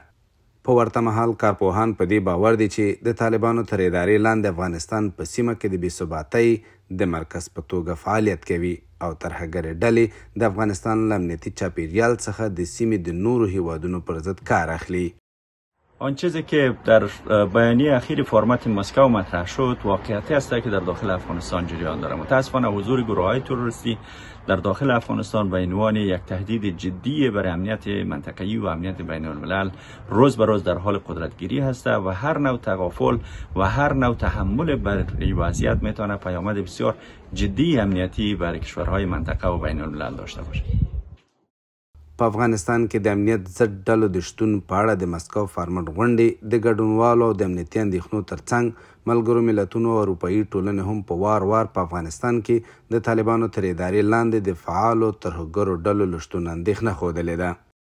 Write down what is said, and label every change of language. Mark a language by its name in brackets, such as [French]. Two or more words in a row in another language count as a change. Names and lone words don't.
[Pashto] په ورته مهال کارپوهان په دې باور دي چې د طالبانو تر ادارې لاندې افغانستان په سیمه کې د بېثباتۍ د مرکز په توګه فعالیت کوي او ترهګرې ډلې د افغانستان له امنیتي چاپیریال څخه د سیمې د نورو هیوادونو پر ضد کار اخلي. [Persian] آن چیزی که در بیانیه اخیر فرمت مسکو مطرح شد واقعیتی است که در داخل افغانستان جریان دارد. متاسفانه حضور گروه‌های تروریستی در داخل افغانستان به عنوان یک تهدید جدی برای امنیت منطقه‌ای و امنیت بین الملل روز به روز در حال قدرتگیری هست و هر نوع تغافل و هر نوع تحمل بر این وضعیت میتونه پیامد بسیار جدی امنیتی برای کشورهای منطقه و بین الملل داشته باشه. [Pashto] په افغانستان کې د امنیت ضد ډلو د شتون په اړه د مسکو فارمټ غونډې د ګډونوالو او د امنیتي اندېښنو ترڅنګ ملګرو ملتونو او اروپایي ټولنې هم په وار وار په افغانستان کې د طالبانو تر ادارې لاندې د فعالو ترهګرو ډلو له شتون اندېښنه ښودلې ده.